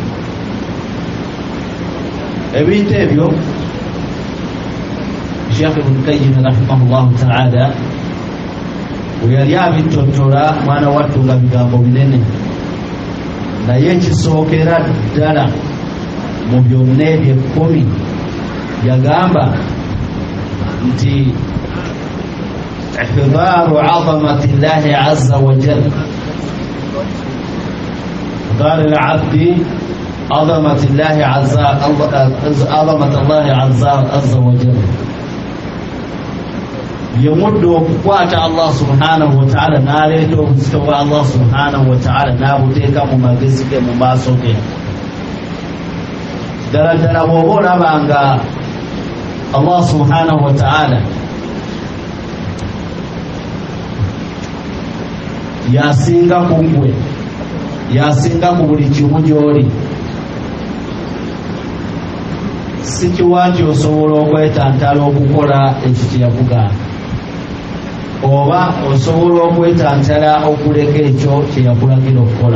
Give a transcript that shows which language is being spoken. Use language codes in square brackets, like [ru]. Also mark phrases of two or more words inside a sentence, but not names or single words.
[lg] Ebintu ebyo Sheikh Ibn Qayyim [ar] رحمه الله تعالى [lg] bwe yali abitottola mwana wattu nga bigambo binene, naye kisookera ddala mu byonna ebyo 10 yagamba nti [ar] إحضار عظمة الله عز وجل إحضار العبد عظمة الله عز وجل [lg] yemudde okukwata Allah [ar] سبحانه وتعالى [lg] n'aleeta obuzito bwa Allah [ar] سبحانه وتعالى [lg] n'abuteeka mu magezi ge mu maaso ge. Ddala ddala bw'oba olabanga Allah [ar] سبحانه وتعالى [lg] yasinga ku ggwe, yasinga ku buli kimu gy'oli, si kiwa nti osobola okwetantala okukola ekyo kye yakugamba, oba osobola okwetantala okuleka ekyo kye yakulagira okukola.